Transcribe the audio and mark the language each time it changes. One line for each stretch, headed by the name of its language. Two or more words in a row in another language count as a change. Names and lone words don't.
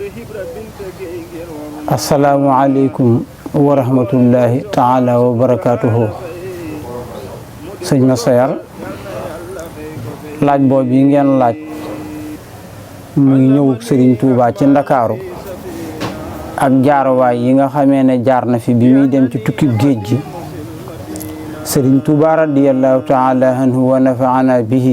Arabic: السلام عليكم ورحمة الله تعالى وبركاته سيدنا سيار
Wolof: laaj boobu yi ngeen laaj mu ngi ñëwug Serigne Touba ci Ndakaaru ak jaaruwaay yi nga xamee ne jaar na fi bi muy dem ci tukki géej gi Serigne Touba
Arabic: رضي الله تعالى عنه ونفعنا به